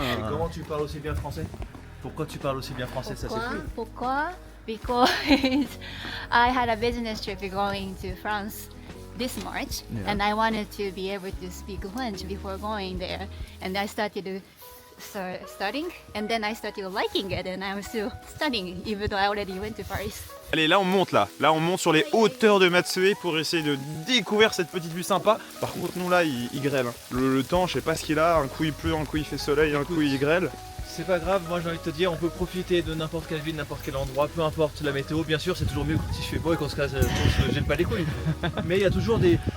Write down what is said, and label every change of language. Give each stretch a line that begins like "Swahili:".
French: Et comment tu parles aussi bien français? Pourquoi tu parles aussi bien français? Ça Pourquoi? s'explique. Pourquoi?
English: Because I had a business trip going to France this March, Yeah. and I wanted to be able to speak French before going there, and I started studying, and then I started liking it, and I'm still studying even though I already went to Paris.
French: Allez, là on monte là. Là on monte sur les hauteurs de Matsué pour essayer de découvrir cette petite vue sympa. Par contre nous là il grêle. Hein. Le temps, je sais pas ce qu'il a. Un coup il pleut, un coup il fait soleil, un coup il grêle. C'est pas grave, moi j'ai envie de te dire, on peut profiter de n'importe quelle ville, n'importe quel endroit, peu importe la météo. Bien sûr, c'est toujours mieux si je fais beau et qu'on se gèle pas les couilles. Mais il y a toujours des.